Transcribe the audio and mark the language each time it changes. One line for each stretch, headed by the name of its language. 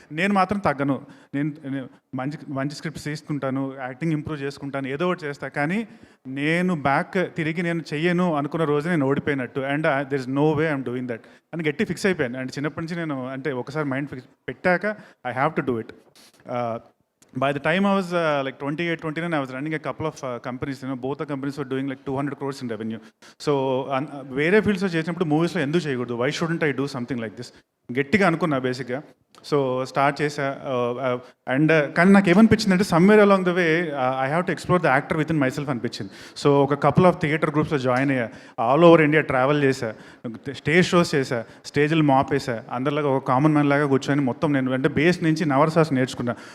Telugu: నేను మాత్రం తగ్గను, నేను మంచి స్క్రిప్ట్స్ తీసుకుంటాను, యాక్టింగ్ ఇంప్రూవ్ చేసుకుంటాను, ఏదో ఒకటి చేస్తాను. కానీ నేను బ్యాక్ తిరిగి నేను చెయ్యను అనుకున్న రోజు నేను ఓడిపోయినట్టు,
English: and there is no way I'm doing that
Telugu: అని గట్టి ఫిక్స్ అయిపోయాను. అండ్ చిన్నప్పటి నుంచి నేను అంటే ఒకసారి మైండ్ ఫిక్స్ పెట్టాక
English: I have to do it. By the time I was like 28, 29, I was running a couple of companies. Both the companies were doing like 200 crores in revenue.
Telugu: So వేరే ఫీల్డ్స్లో చేసినప్పుడు మూవీస్లో ఎందుకు చేయకూడదు,
English: why shouldn't I do something like this
Telugu: గట్టిగా అనుకున్నా బేసిక్గా. So start చేసా.
English: and
Telugu: కానీ నాకు ఏమనిపించింది అంటే
English: somewhere along the way I have to explore the actor within myself
Telugu: అనిపించింది. సో ఒక కపుల్ ఆఫ్ థియేటర్ గ్రూప్స్లో జాయిన్ అయ్యా, ఆల్ ఓవర్ ఇండియా ట్రావెల్ చేశా, స్టేజ్ షోస్ చేశా, స్టేజ్లు మాప్ వేసా, అందరిలాగా ఒక కామన్ మ్యాన్ లాగా కూర్చొని మొత్తం నేను అంటే బేస్ నుంచి నవరసాస్ నేర్చుకున్నా.